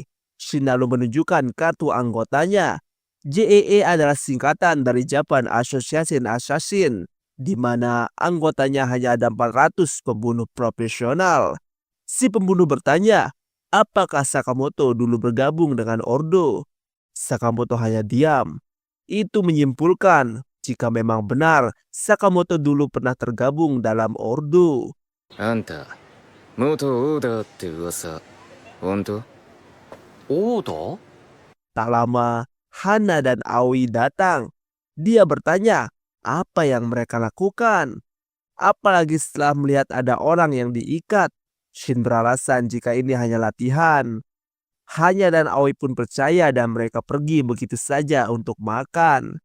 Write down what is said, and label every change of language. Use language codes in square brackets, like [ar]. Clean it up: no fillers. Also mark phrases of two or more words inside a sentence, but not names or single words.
[id] Shin lalu menunjukkan kartu anggotanya. JEE adalah singkatan dari [en] Japan Association Assassin, [id] di mana anggotanya hanya ada 400 pembunuh profesional. Si pembunuh bertanya, apakah Sakamoto dulu bergabung dengan Ordo? Sakamoto hanya diam. Itu menyimpulkan jika memang benar Sakamoto dulu pernah tergabung dalam Ordo. [ja] あんた、元Odaって噂、ほんと? Oda? [id] Tak lama, Hana dan Aoi datang. Dia bertanya, apa yang mereka lakukan? Apalagi setelah melihat ada orang yang diikat. Shin beralasan jika ini hanya latihan. Hana dan Aoi pun percaya dan mereka pergi begitu saja untuk makan.